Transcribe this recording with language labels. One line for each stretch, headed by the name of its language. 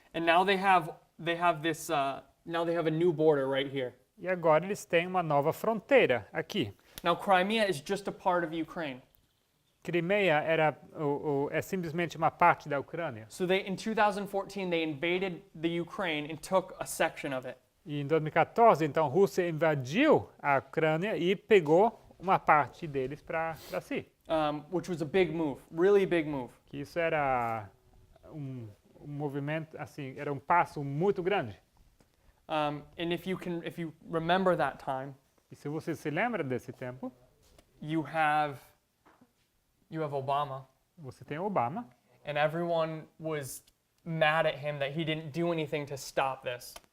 English: And now they have this now they have a new border right here.
Portuguese: E agora eles têm uma nova fronteira aqui.
English: Now Crimea is just a part of Ukraine.
Portuguese: Crimeia é simplesmente uma parte da Ucrânia.
English: So in 2014, they invaded the Ukraine and took a section of it.
Portuguese: E em 2014, então, a Rússia invadiu a Ucrânia e pegou uma parte deles para si.
English: Which was a big move, really big move.
Portuguese: Que isso era um movimento, assim, era um passo muito grande.
English: And if you remember that time,
Portuguese: E se você se lembra desse tempo,
English: you have Obama,
Portuguese: você tem Obama,
English: and everyone was mad at him that he didn't do anything to stop this,